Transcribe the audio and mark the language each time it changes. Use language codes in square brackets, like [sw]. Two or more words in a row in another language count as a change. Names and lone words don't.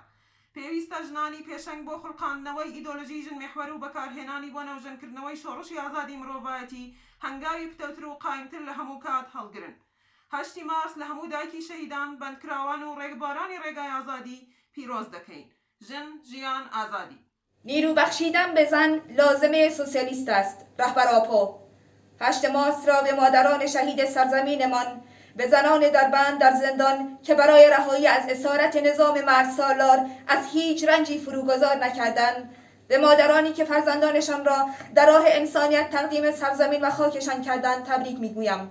[ckb] پێویستە ژنانی پێشەنگ بۆ خڵقاندنەوەی ئیدۆلۆژی ژنمێحوەر و بەکارهێنانی بۆ نەوژەنکردنەوەی شۆڕشی ئازادی مرۆڤایەتی هەنگاوی پتەوتر و قایمتر لە هەموو کات هەڵگرن. 8 مارس لە هەموو دایکی شەهیدان، بەندکراوان و ڕێگەبارانی ڕێگای ئازادی پیرۆز دەکەین. ژن، ژیان، ئازادی. [fa] نیرو بخشیدن به زن لازمه سوسیالیست است. رهبر آپو 8 مارس را به مادران شهید سرزمینمان، به زنان در بند در زندان که برای رهایی از اسارت نظام مردسالار از هیچ رنجی فروگذار نکردند، به مادرانی که فرزندانشان را در راه انسانیت تقدیم سرزمین و خاکشان کردند تبریک میگویم.